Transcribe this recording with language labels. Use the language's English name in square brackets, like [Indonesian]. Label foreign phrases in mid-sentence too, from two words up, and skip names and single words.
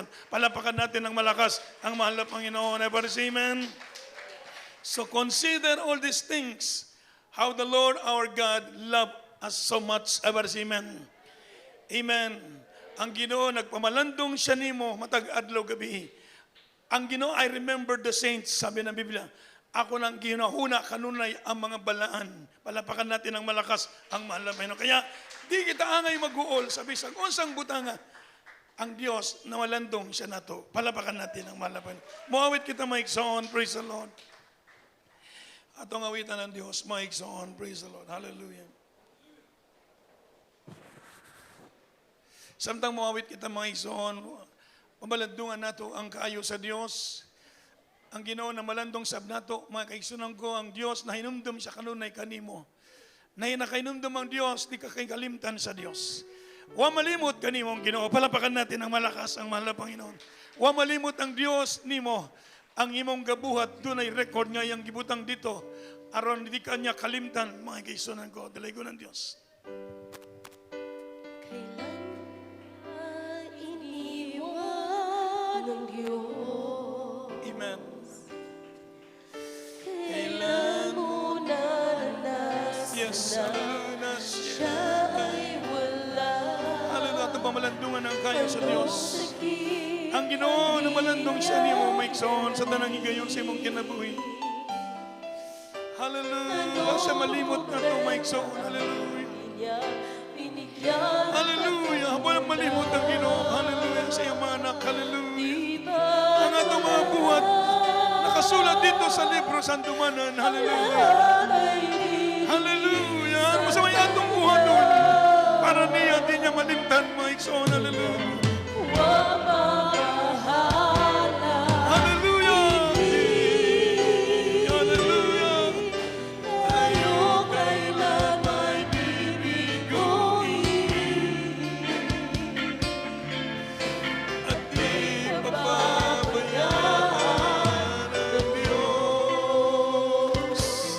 [Filipino] Palapakan natin ng malakas ang mahal na Panginoon. [English] Ever say amen? So consider all these things, how the Lord our God loved us so much. Ever say amen. Amen. [Cebuano] Ang Ginoo nagpamalandong siya nimo matag adlaw gabi. Ang Ginoo, [English] I remember the saints, [Filipino] sabi ng Biblia. [Cebuano] Ako nang ginahuna kanunay ang mga balaan. [Filipino] Palapakan natin ng malakas ang mahal na Panginoon. [Cebuano] Kaya di kita angay mag-uol sa bisag unsang butanga. Ang Diyos na malandong siya nato. [Filipino] Palapakan natin ang mahal na Panginoon. [Cebuano] Muawit kita maigsoon, [English] praise the Lord. [Cebuano] Atong awitan ng Diyos, maigsoon, [English] praise the Lord. [Cebuano] Hallelujah. Samtang muawit kita maigsoon, pamalandungan nato ang kaayo sa Diyos. Ang Ginoo na malandong sab nato, mga kaigsunan ko, ang Dios na hinumdum sa kanunay kanimo. Na hinakainumdum ang Dios, di ka kay kalimtan sa Dios. Wa malimot kanimo ang Ginoo. [Filipino] Palapakan natin ang malakas ang mahal na Panginoon. [Cebuano] Wa malimot ang Dios nimo, ang imong gabuhat dunay record nga yang gibutang dito. Aron di kanya kalimtan, mga kaigsunan ko, dalay ko ng Dios. [Filipino] Kailan iniwan ng Diyos? Amen. Kailan mo nananas Yes, na hallelujah. siya ay wala? [Cebuano] Hallelujah. Ito pamalandungan ang kayo sa Diyos. [Filipino] Sakit [Cebuano] Ang Ginoo na malandong siya nimo, maigsoon sa tanang higayon sa imong kinabuhi. Hallelujah. Sa malimot na ito, maigsoon. Hallelujah. [Filipino] niya binigyan. Hallelujah. Walang malimot ang Ginoo. Hallelujah. Sa iyong mga anak. Hallelujah. Di ba [Cebuano] Ang atong mga buhat nakasulat dito sa libro Santumanan. Hallelujah. [Filipino] ay di Hallelujah. [Cebuano] Masamay atong buhat doon. Para niya, di niya malimtan, maigsoon. Hallelujah. [Filipino] mabahala? Hallelujah. Hallelujah. Tayo kailan ay bibigoyin? At di papabayaan ng Diyos.